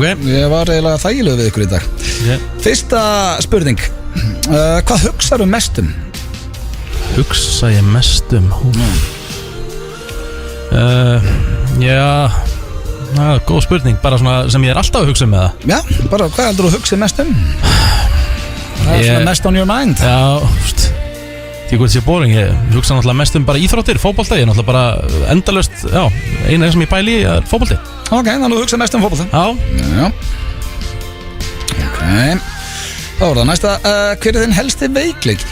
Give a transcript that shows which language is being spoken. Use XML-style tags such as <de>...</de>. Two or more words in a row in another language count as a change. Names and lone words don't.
<is>Ég var eiginlega þægilegur við ykkur í dag Fyrsta spurning Hvað hugsaðu mest um? Hugsa ég mest um? Já, góð spurning, bara svona sem ég er alltaf að hugsa um með það Já, bara hvað heldur þú hugsað mest um? Það er svona mest</is> <en>on your mind</en> <is>Já, því hvað sé boring, ég hugsa náttúrulega mest um bara íþróttir, fótbolta, ég er náttúrulega bara endalaust, já, eina sem ég pæli í er fótbolti Ok, þannig að þú hugsa mest um fótbolta Já Ok, þá er það næsta hver er þinn helsti veikleiki?</is>